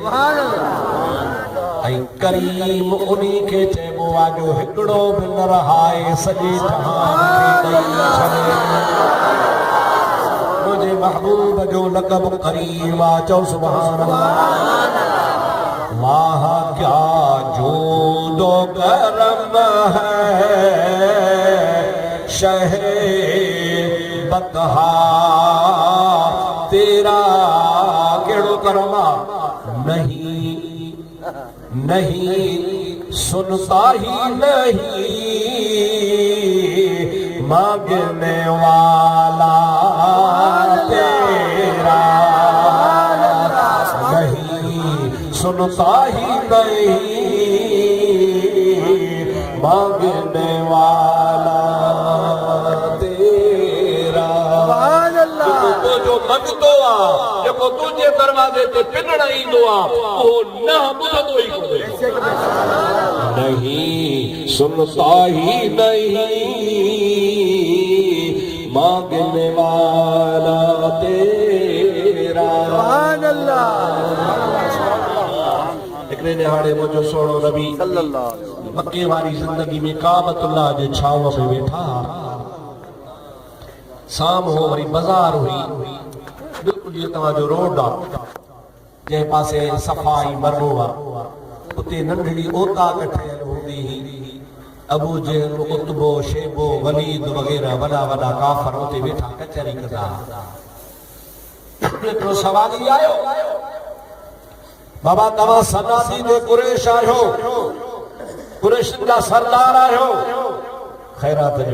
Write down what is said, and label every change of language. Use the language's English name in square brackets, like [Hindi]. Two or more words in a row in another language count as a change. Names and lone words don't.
[Sindhi] ऐं करीम उन्ही खे चइबो आहे जो हिकिड़ो बि न रहाए सॼे जहान खे ॾेई छॾे मुंहिंजे महबूब जो लक़ब करीम आहे चओ [Arabic] سبحان الله [Urdu] واہ کیا جود و کرم ہے شہِ بطحا تیرا کیڑو کرم نہیں نہیں سنتا ہی نہیں مانگنے والا تیرا नहीं सुनता ही نہیں مانگنے والا تیرا [Sindhi] तो जो मंगतो आहे जेको तुंहिंजे दरवाजे ते पिनण ईंदो आहे उहो न ॿुधंदो ई कोन्हे [Urdu] نہیں سنتا ہی نہیں مانگنے والا تیرا [Arabic] سبحان الله [Sindhi] हिकिड़े ॾिहाड़े मुंहिंजो सोणो नबी [Arabic] صلى الله عليه وسلم [Sindhi] मके वारी ज़िंदगी में काबतुल्लाह जे छांव में वेठा शाम हो वरी बाज़ार हुई बिल्कुलु जीअं तव्हांजो रोड आहे जंहिं पासे सफ़ाई मरबो आहे उते नंढड़ी ओताक ठहियल हूंदी हुई अबू जहल उतबो शेबो वलीद वग़ैरह वॾा वॾा काफ़र उते वेठा कचहरी कंदा हिकिड़ो सवाली आयो बाबा तव्हां सनादी जे कुरैश आहियो कुरैशनि जा सरदार आहियो ख़ैरात जो